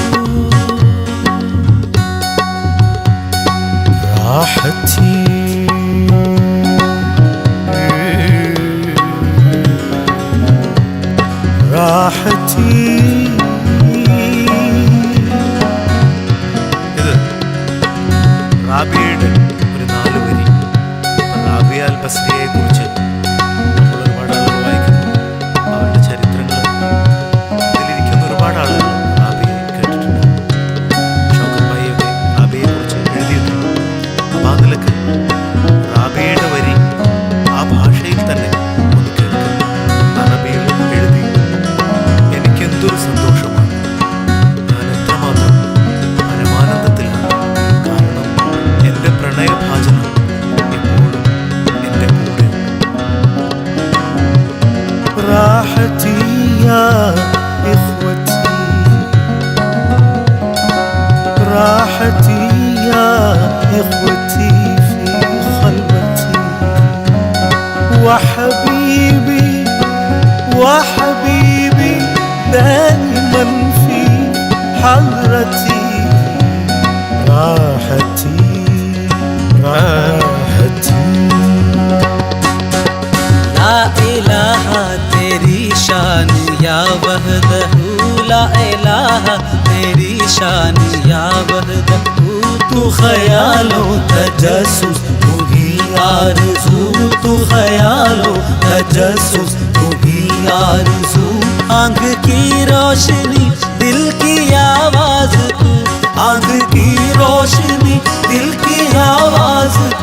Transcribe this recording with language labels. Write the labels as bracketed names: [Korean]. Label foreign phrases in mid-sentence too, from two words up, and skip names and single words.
[Arabic] راحتي راحتي [Malayalam] ഇത് റാബിയുടെ ഒരു 4 വരി. റാബിയ അൽ ബസ്രിയെ കുറിച്ച് നമ്മൾ ഒരുപാട് ആളുകൾ വായിക്കുന്നു. അവരുടെ ചരിത്രങ്ങൾ ഇതിലിരിക്കുന്ന ഒരുപാട് ആളുകൾ റാബിയെ കേട്ടിട്ടുണ്ട്. ഷൗക്കത്ത് ഭായിയൊക്കെ റാബിയെ കുറിച്ച് എഴുതിയിട്ടുണ്ട്. അപ്പം ആ നിലക്ക് റാബിയുടെ വരി ആ ഭാഷയിൽ തന്നെ ഒന്ന് കേൾക്കുന്നു. അറബിയിൽ എഴുതി. എനിക്കെന്തൊരു സന്തോഷമാണ്. ഞാൻ എത്രമാത്രം പരമാനന്ദത്തിലാണ്. കാരണം എൻ്റെ പ്രണയഭാചനം എപ്പോഴും എൻ്റെ കൂടെ. [Arabic] راحتي يا إخوتي راحتي يا إخوتي في خلوتي وحبيبي وحبيبي دائما في حضرتي راحتي راحتي لا إله [Urdu] تیری شان یا وحدہٗ, [Arabic] لا إله [Urdu] تیری شان یا وحدہٗ. تو خیالوں تجسس تو ہی آرزو، تو خیالوں تجسس تو ہی آرزو. آنکھ کی روشنی دل کی آواز تو، آنکھ کی روشنی دل کی آواز تو.